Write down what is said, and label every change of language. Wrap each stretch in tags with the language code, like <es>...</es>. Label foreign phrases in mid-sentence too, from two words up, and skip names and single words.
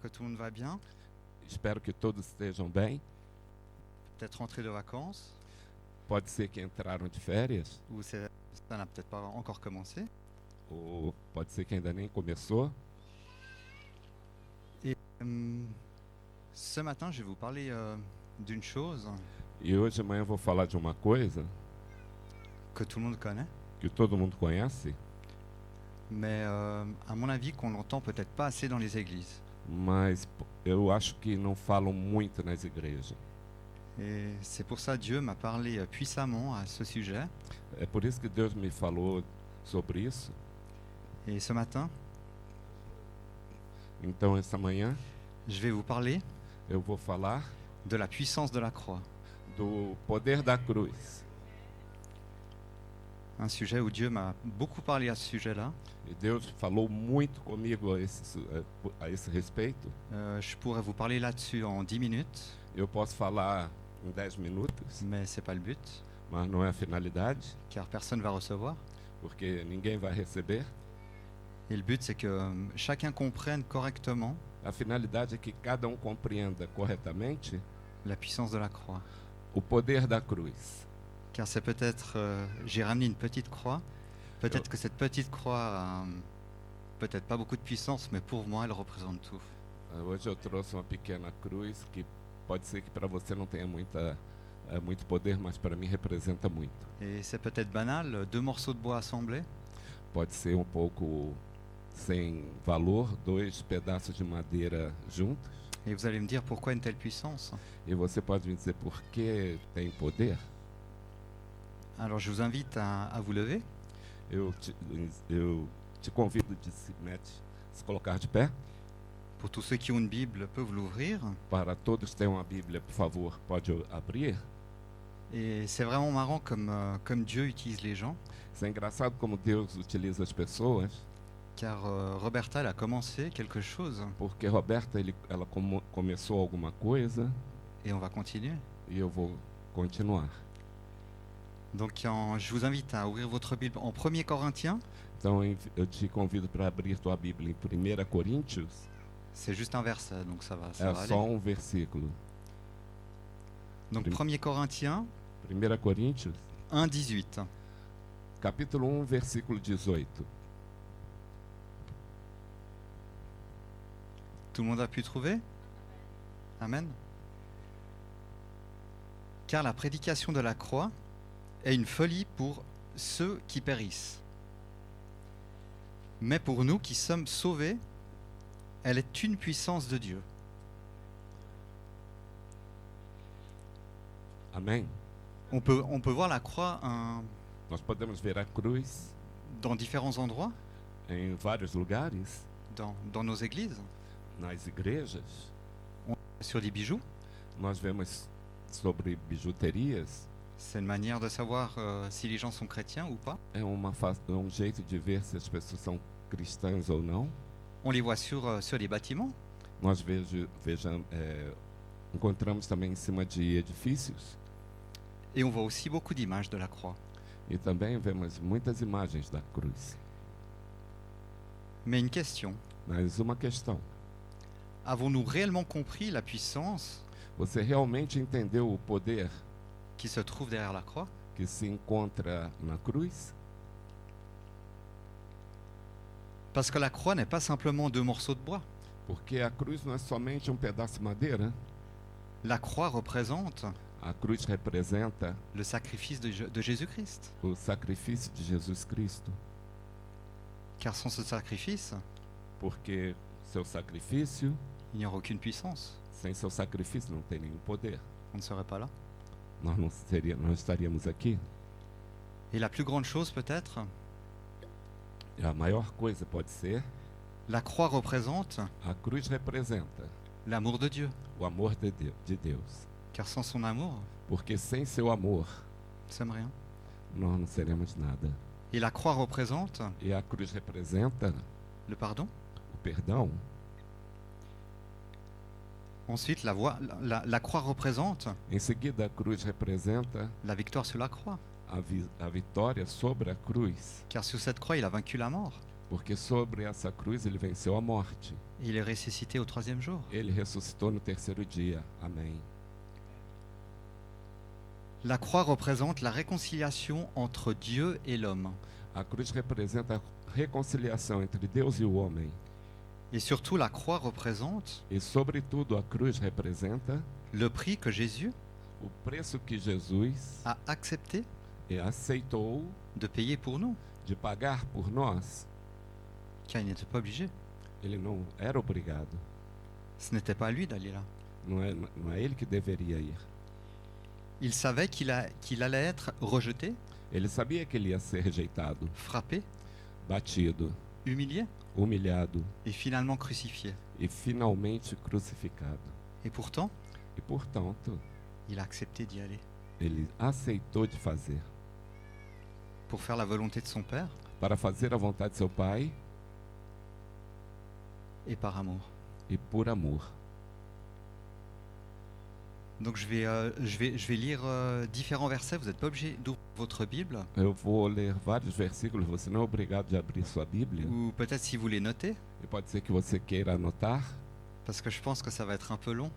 <fr>que tout le monde va bien,</fr> <pt>Espero que todos estejam bem.</pt> <fr>peut-être rentré de vacances,</fr> <pt>Pode ser que entraram de férias,</pt> <fr>ou ça n'a peut-être pas encore commencé.</fr> <pt>ou pode ser que ainda nem começou.</pt> <fr>Ce matin, je vais vous parler d'une chose</fr> <pt>E hoje de manhã eu vou falar de uma coisa</pt> <fr>que tout le monde connaît,</fr> <pt>que todo mundo conhece,</pt> <fr>mais à mon avis qu'on n'entend peut-être pas assez dans les églises.</fr> <pt>mas eu acho que não falam muito nas igrejas.</pt> <fr>Et c'est pour ça que Dieu m'a parlé puissamment à ce sujet.</fr> <pt>É por isso que Deus me falou sobre isso.</pt> <fr>Et ce matin,</fr> <pt>Então, essa manhã,</pt> <fr>je vais vous parler</fr> <pt>eu vou falar</pt> <fr>de la puissance de la croix.</fr> <pt>do poder da cruz.</pt> <fr>Un sujet où Dieu m'a beaucoup parlé à ce sujet-là.</fr> <pt>E Deus falou muito comigo a esse respeito.</pt> <fr>Je pourrais vous parler là-dessus en 10 minutes,</fr> <pt>Eu posso falar em 10 minutos,</pt> <fr>mais c'est pas le but,</fr> <pt>mas não é a finalidade,</pt> <fr>car personne va recevoir.</fr> <pt>porque ninguém vai receber.</pt> <fr>Et le but, c'est que chacun comprenne correctement</fr> <pt>A finalidade é que cada compreenda corretamente</pt> <fr>la puissance de la croix.</fr> <pt>o poder da cruz.</pt> <fr>Car c'est peut-être, j'ai ramené une petite croix, peut-être que cette petite croix a peut-être pas beaucoup de puissance, mais pour moi, elle représente tout.</fr> <pt>Hoje eu trouxe uma pequena cruz que pode ser que para você não tenha muito poder, mas para mim representa muito.</pt> <fr>Et c'est peut-être banal, 2 morceaux de bois assemblés,</fr> <pt>Pode ser um pouco sem valor, 2 pedaços de madeira juntos,</pt> <fr>et vous allez me dire pourquoi une telle puissance.</fr> <pt>e você pode me dizer por que tem poder?</pt> <fr>Alors je vous invite à vous lever.</fr> <pt>Eu te convido de se colocar de pé.</pt> <fr>Pour tous ceux qui ont une Bible, peuvent l'ouvrir.</fr> <pt>Para todos que têm uma Bíblia, por favor, pode abrir.</pt> <fr>Et c'est vraiment marrant comme Dieu utilise les gens,</fr> <pt>Isso é engraçado como Deus utiliza as pessoas,</pt> <fr>car Roberta, elle a commencé quelque chose,</fr> <pt>porque Roberta ela começou alguma coisa</pt> <fr>et on va continuer.</fr> <pt>e eu vou continuar.</pt> <fr>Donc je vous invite à ouvrir votre Bible en 1 Corinthiens.</fr> <pt>Então eu te convido para abrir tua Bíblia em 1 Coríntios.</pt> <fr>C'est juste un verset, donc ça va</fr> <pt>É</pt> <fr>aller.</fr> <pt>só um versículo.</pt> <fr>Donc 1 Corinthiens</fr> <pt>1 Coríntios,</pt> <fr>1, 18.</fr> <pt>capítulo 1, versículo 18.</pt> <fr>Tout le monde a pu trouver? Amen. Car la prédication de la croix est une folie pour ceux qui périssent. Mais pour nous qui sommes sauvés, elle est une puissance de Dieu.</fr> <pt>Amém?</pt> <fr>On peut voir la croix</fr> <pt>Nós podemos ver a cruz</pt> <fr>dans différents endroits,</fr> <pt>em vários lugares,</pt> <fr>dans nos églises,</fr> <pt>nas igrejas.</pt> <fr>sur des bijoux.</fr> <pt>Nós vemos sobre bijuterias.</pt> <fr>C'est une manière de savoir si les gens sont chrétiens ou pas.</fr> <pt>É um jeito de ver se as pessoas são cristãs ou não.</pt> <fr>On les voit sur les bâtiments.</fr> <pt>Nós encontramos também em cima de edifícios</pt> <fr>Et on voit aussi beaucoup d'images de la croix.</fr> <pt>e também vemos muitas imagens da cruz.</pt> <fr>Mais une question,</fr> <pt>Mas uma questão:</pt> <fr>avons-nous réellement compris la puissance</fr> <pt>você realmente entendeu o poder</pt> <fr>qui se trouve derrière la croix?</fr> <pt>que se encontra na cruz?</pt> <fr>Parce que la croix n'est pas simplement 2 morceaux de bois.</fr> <pt>Porque a cruz não é somente um pedaço de madeira.</pt> <fr>La croix représente</fr> <pt>A cruz representa</pt> <fr>le sacrifice de Jésus-Christ.</fr> <pt>o sacrifício de Jesus Cristo.</pt> <fr>Car sans ce sacrifice,</fr> <pt>Porque seu sacrifício,</pt> <fr>il n'y aura aucune puissance.</fr> <pt>sem seu sacrifício não tem nenhum poder.</pt> <fr>On ne serait pas là.</fr> <pt>Nós não estaríamos aqui.</pt> <fr>Et la plus grande chose peut-être,</fr> <pt>E a maior coisa pode ser,</pt> <fr>la croix représente</fr> <pt>a cruz representa</pt> <fr>l'amour de Dieu.</fr> <pt>o amor de Deus.</pt> <fr>Car sans son amour,</fr> <pt>Porque sem seu amor,</pt> <fr>nous ne sommes rien.</fr> <pt>nós não seremos nada.</pt> <fr>Et la croix représente</fr> <pt>E a cruz representa</pt> <fr>le pardon.</fr> <pt>o perdão.</pt> <fr>Ensuite, la croix représente</fr> <pt>Em seguida, a cruz representa</pt> <fr>la victoire sur la croix.</fr> <pt>a vitória sobre a cruz.</pt> <fr>Car sur cette croix, il a vaincu la mort.</fr> <pt>Porque sobre essa cruz ele venceu a morte.</pt> <fr>Et il est ressuscité au troisième jour.</fr> <pt>Ele ressuscitou no terceiro dia. Amém.</pt> <fr>La croix représente la réconciliation entre Dieu et l'homme.</fr> <pt>A cruz representa a reconciliação entre Deus e o homem.</pt> <fr>Et surtout, la croix représente</fr> <pt>E, sobretudo, a cruz representa</pt> <fr>le prix que Jésus</fr> <pt>o preço que Jesus</pt> <fr>a accepté</fr> <pt>aceitou</pt> <fr>de payer pour nous,</fr> <pt>de pagar por nós.</pt> <fr>car il n'était pas obligé.</fr> <pt>Ele não era obrigado.</pt> <fr>Ce n'était pas à lui d'aller là.</fr> <pt>Não é ele que deveria ir.</pt> <fr>Il savait qu'il allait être rejeté,</fr> <pt>Ele sabia que ele ia ser rejeitado,</pt> <fr>frappé,</fr> <pt>batido,</pt> <fr>humilié</fr> <pt>humilhado</pt> <fr>et finalement crucifié.</fr> <pt>e finalmente crucificado.</pt> <fr>Et pourtant,</fr> <pt>E, portanto,</pt> <fr>il a accepté d'y aller</fr> <pt>ele aceitou de fazer.</pt> <fr>pour faire la volonté de son Père</fr> <pt>Para fazer a vontade de seu Pai</pt> <fr>et par amour.</fr> <pt>e por amor.</pt> <fr>Donc je vais lire différents versets. Vous n'êtes pas obligé d'ouvrir votre Bible,</fr> <pt>Eu vou ler vários versículos, você não é obrigado de abrir sua Bíblia.</pt> <fr>ou peut-être si vous les notez,</fr> <pt>E pode ser que você queira anotar,</pt> <fr>parce que je pense que ça va être un peu long.</fr>